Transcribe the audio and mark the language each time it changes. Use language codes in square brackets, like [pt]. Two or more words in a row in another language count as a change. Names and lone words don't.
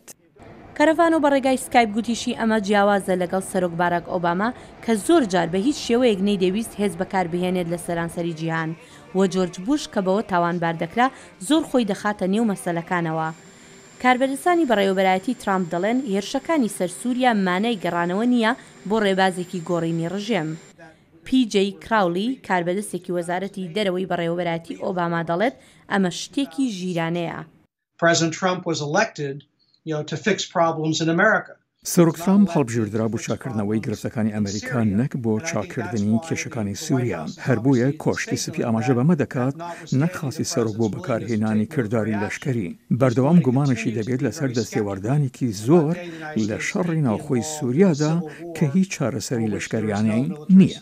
[ckb] کەرەڤانۆ بە ڕێگای سکایپ گوتیشی ئەمە جیاوازە لەگەڵ سەرۆک باراک ئۆباما کە زۆر جار بە هیچ شێوەیەک نەیدەویست هێز بەکاربهێنێت لە سەرانسەری جیهان و جۆرج بوش کە بەوە تاوانبار دەکرا زۆر خۆی دەخاتە نێو مەسەلەکانەوە. کاربەرستانی بەڕێوەبەرایەتی ترامپ دەڵێن هێرشەکانی سەر سووریا مانای گەڕانەوە نییە بۆ ڕێبازێکی گۆڕینی ڕژێم. PJ کراولی کاربەدەستێکی وەزارەتی دەرەوەی بەڕێوەبەرایەتی ئۆباما دەڵێت ئەمە شتێکی ژیرانەیە. [en] President Trump was elected to fix problems in America. [ckb] سەرۆک ترامپ هەڵبژێردرا بۆ چاکردنەوەی گرفتەکانی ئەمریکا نەک بۆ چاکردنی کێشەکانی سووریا هەر بوویە کۆشکی سپی ئاماژە بەمە دەکات نەخاسی سەرۆک بۆ بەکارهێنانی کردداری لەشکری بەردەوام گومانشی دەبێت لەسەر دەستێوەردانێکی زۆر لە شەڕی ناوخۆی سووریادا کە هیچ چارەسەری لەشکریانەی نییە.